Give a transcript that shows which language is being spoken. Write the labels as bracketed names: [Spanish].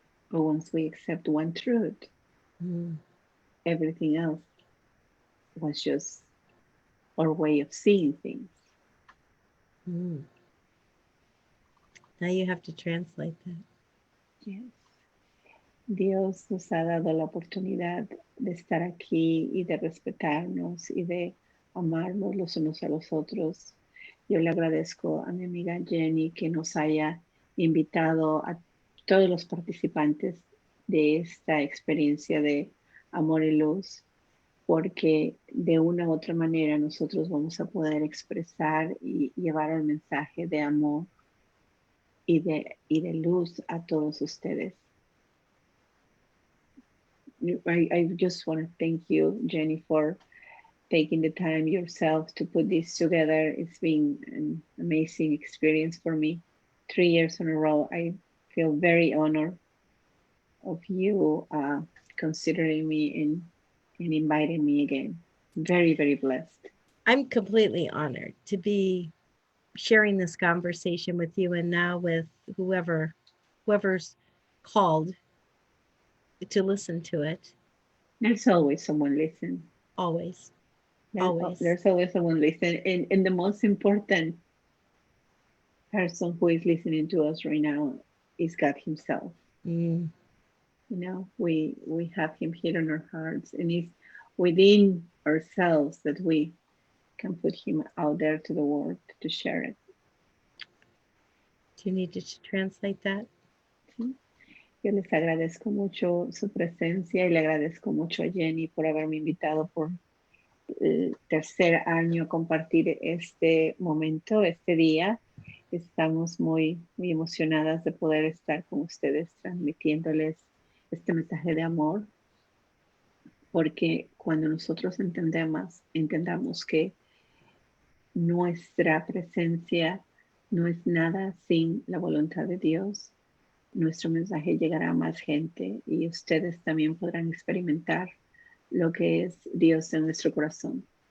[English] But once we accept one truth, Mm. everything else was just our way of seeing things. Mm. Now you have to translate that. Yes. [Spanish] Dios nos ha dado la oportunidad de estar aquí y de respetarnos y de amarnos los unos a los otros. Yo le agradezco a mi amiga Jenny que nos haya invitado a todos los participantes de esta experiencia de amor y luz, porque de una u otra manera nosotros vamos a poder expresar y llevar el mensaje de amor y de luz a todos ustedes. [English] I just want to thank you, Jenny, for taking the time yourself to put this together. It's been an amazing experience for me. 3 years in a row. I feel very honored of you considering me and inviting me again. Very, very blessed. I'm completely honored to be sharing this conversation with you and now with whoever's called to listen to it. There's always someone listening. Always. Always. There's always someone listening. And the most important person who is listening to us right now is God himself. Mm. You know, we have him here in our hearts, and it's within ourselves that we can put him out there to the world to share it. Do you need to translate that? [Spanish] ¿Sí? Yo les agradezco mucho su presencia y le agradezco mucho a Jenny por haberme invitado por el tercer año a compartir este momento, este día. Estamos muy, muy emocionadas de poder estar con ustedes transmitiéndoles este mensaje de amor, porque cuando nosotros entendamos que nuestra presencia no es nada sin la voluntad de Dios, nuestro mensaje llegará a más gente y ustedes también podrán experimentar lo que es Dios en nuestro corazón.